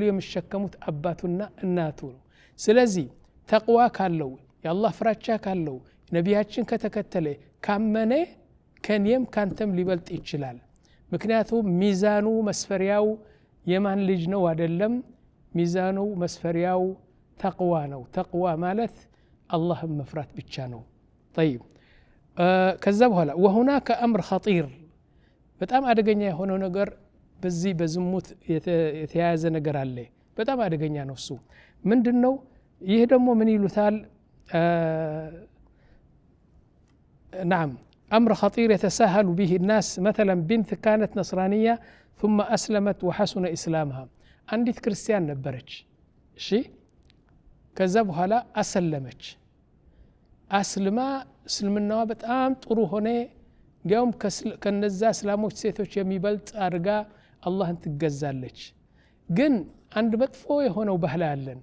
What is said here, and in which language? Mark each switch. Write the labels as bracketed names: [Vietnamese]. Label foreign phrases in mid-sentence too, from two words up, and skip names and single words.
[Amharic] የሚሸከሙት አባቱና እናቱ ነው ስለዚህ ተቅዋ ካለው የአላህ ፍራቻ ካለው ነቢያችን ከተከተለ ካመነ ከኔም ካንተም ሊበልጥ ይችላል ምክንያቱም ሚዛኑ መስፈሪያው የማን ልጅ ነው አይደለም ሚዛኑ መስፈሪያው ተቅዋ ነው ተቅዋ ማለት አላህን መፍራት ብቻ ነው طيب ከዛ በኋላ [Arabic] وهناك امر خطير [Amharic] በጣም አደገኛ የሆነ ነገር በዚህ በዝሙት የተያያዘ ነገር አለ በጣም አደገኛ ነው እሱ ምንድነው ይሄ ደግሞ ምን ይሉታል [Arabic] نعم امر خطير يتساهل به الناس مثلا بنت كانت نصرانيه ثم اسلمت وحسن اسلامها [Amharic] አንዲት ክርስቲያን ነበረች እሺ ከዛ በኋላ አሰለመች አስልማ እስልምናዋ በጣም ጥሩ ሆነ እንዲያውም ከነዛ እስላሞች ሴቶች የሚበልጥ አድርጋ አላህን ትገዛለች ግን አንድ መጥፎ የሆነው ባህል አለን